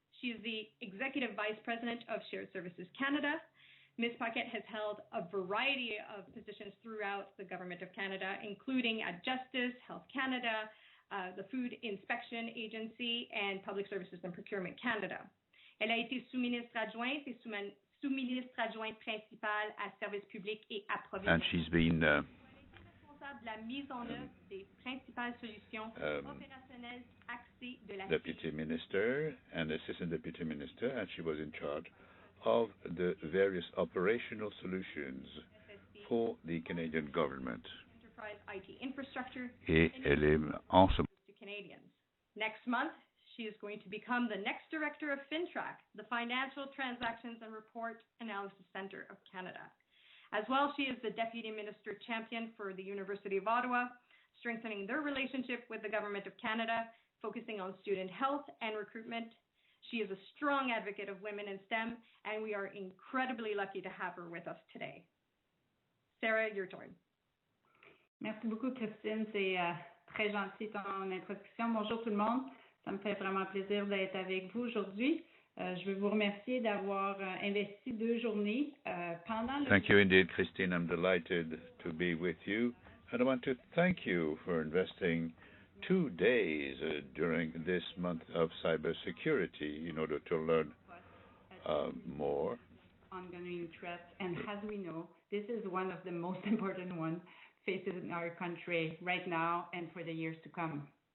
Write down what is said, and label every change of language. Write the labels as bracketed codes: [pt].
[en] She is the Executive Vice President of Shared Services Canada. Ms. Paquette has held a variety of positions throughout the Government of Canada, including at Justice, Health Canada, the Food Inspection Agency, and Public Services and Procurement Canada. [fr] Elle a été sous-ministre adjointe et sous-ministre adjointe principale à Services publics et approvisionnement. [en] And she's been [fr] responsable de la mise en œuvre des principales solutions opérationnelles axées de la [en] Deputy Minister and Assistant Deputy Minister, and she was in charge of the various operational solutions for the Canadian government. Enterprise IT infrastructure [fr] Et elle est en ce [en] to Canadians. Next month, she is going to become the next director of FinTrack, the Financial Transactions and Report Analysis Center of Canada. As well, she is the Deputy Minister Champion for the University of Ottawa, strengthening their relationship with the Government of Canada, focusing on student health and recruitment. She is a strong advocate of women in STEM, and we are incredibly lucky to have her with us today. Sarah, your turn. [fr] Merci beaucoup, Christine. C'est très gentil ton introduction. Bonjour tout le monde. Ça me fait vraiment plaisir d'être avec vous aujourd'hui. Je veux vous remercier d'avoir investi 2 journées pendant le... [en] Thank you indeed, Christine. I'm delighted to be with you. And I want to thank you for investing 2 days during this month of cybersecurity in order to learn more. Ongoing threats, and as we know, this is one of the most important ones facing our country right now and for the years to come.